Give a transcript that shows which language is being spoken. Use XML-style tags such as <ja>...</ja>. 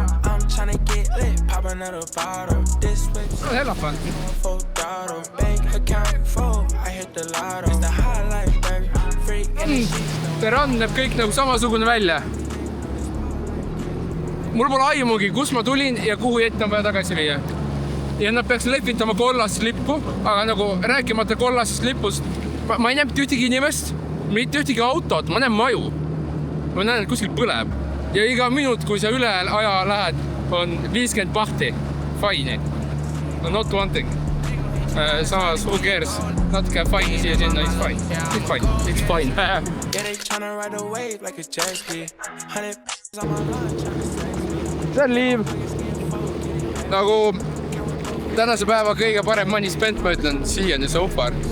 <en>I'm tryna get lit, pop another bottle. This switch, full throttle. Bank account full, I hit the lotto. It's the highlight, baby. Freak in the sheets.</en> <et>See rand näeb kõik nagu samasugune välja. Mul pole aimugi, kus ma tulin ja kuhu ette on vaja tagasi viia. Ja nad peaks lehvitama kollast lippu, aga nagu rääkimata kollasest lipust, ma ei näe mitte ühtegi inimest, mitte ühtegi autot, ma näen maju. Ma näen, et kuskil põleb. Ja iga minut, kui sa üle aja lähed, on 50 pahti.</et> <en>Fine. Not wanting. Samas, who cares?</en> <et>Natuke fine siia sinna,</et> <en>it's fine. It's fine. It's fine. Yeah, they tryna ride a wave like it's jet ski. 100 on my line tryna sex me.</en> <et>See on liiv. Nagu tänase päeva kõige parem</et> <en>money spent,</en> <et>ma ütlen, siiani</et> <en>so far.</en>